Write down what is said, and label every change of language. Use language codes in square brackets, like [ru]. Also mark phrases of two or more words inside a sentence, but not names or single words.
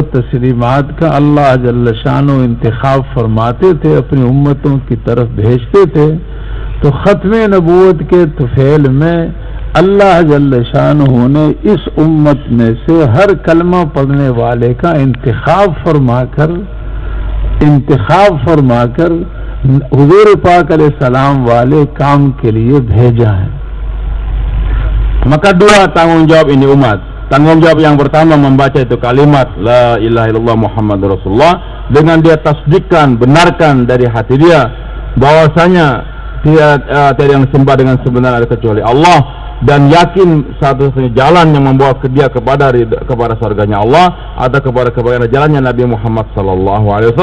[ur] تسلیمات کا اللہ [ar] جل شانه [ur] انتخاب فرماتے تھے، اپنی امتوں کی طرف بھیجتے تھے، تو ختم نبوت کے طفیل میں اللہ [ar] جل شانه [ur] نے اس امت میں سے ہر کلمہ پڑھنے والے کا انتخاب فرما کر حضور پاک علیہ السلام والے کام کے لیے بھیجا ہے. [id] Maka dua tanggung jawab ini umat. Tanggung jawab yang pertama membaca itu kalimat [ar] لا إله إلا الله محمد رسول الله, [id] dengan dia tasdikkan, benarkan dari hati dia bahwasanya tiada yang disembah dengan sebenar kecuali Allah, dan yakin satu-satunya jalan yang membawa dia kepada surganya Allah atau kepada kebahagiaan jalannya Nabi Muhammad SAW.